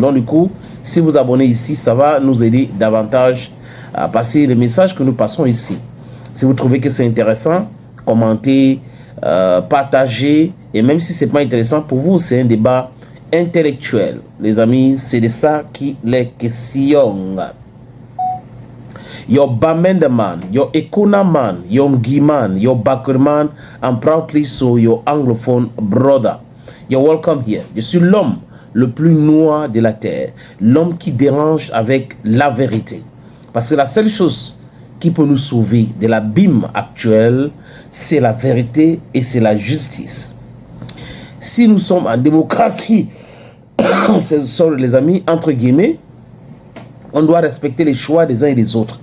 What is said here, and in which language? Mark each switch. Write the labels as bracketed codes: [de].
[fr] Donc du coup, si vous abonnez ici, ça va nous aider davantage à passer les messages que nous passons ici. Si vous trouvez que c'est intéressant, commentez, partagez. Et même si c'est pas intéressant pour vous, c'est un débat intellectuel. Les amis, c'est de ça qui les questionne. [en] Your Bamenda man, your Ekona man, your Ngi man, your Bakr man, and proudly so your anglophone brother. You're welcome here. [fr] Je suis l'homme le plus noir de la terre, l'homme qui dérange avec la vérité. Parce que la seule chose qui peut nous sauver de l'abîme actuel, c'est la vérité et c'est la justice. Si nous sommes en démocratie, ce sont les amis, entre guillemets, on doit respecter les choix des uns et des autres.